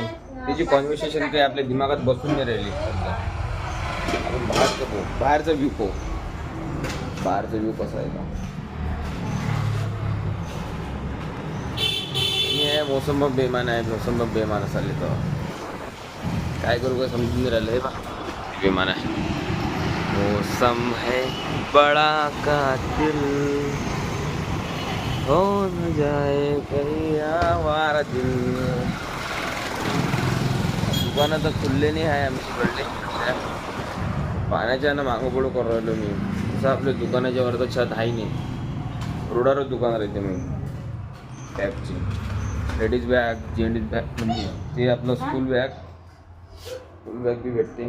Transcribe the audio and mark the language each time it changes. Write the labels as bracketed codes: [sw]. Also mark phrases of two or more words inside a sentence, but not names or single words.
[mr] त्याची कॉन्व्हर्सेशन काही आपल्या दिमागात बसून नाही राहिली. आपण बाहेरचं पाहू, बाहेरचा व्ह्यू पाहू. बाहेरचा व्ह्यू कसा आहे का? मौसम बेमान आहे. मौसम बेमान असाले तर काय करू, काय समजून नाही राहिलं. हे बा बेमान आहे. [hi] मौसम है बड़ा कातिल, हो न जाए कहीं आवारा दिल. [mr] दुकानं तर खुलले नाही आहे आमच्याकडले. पाण्याच्या ना मागं पुढं करू राहिलो मी. तसं आपल्या दुकानाच्या वरचं छत आहे नाही, रोडावर दुकान राहते. मी बॅगची [en] ladies bag, gents bag, [mr] म्हणजे ते आपलं [en] school bag [mr] बी भेटते.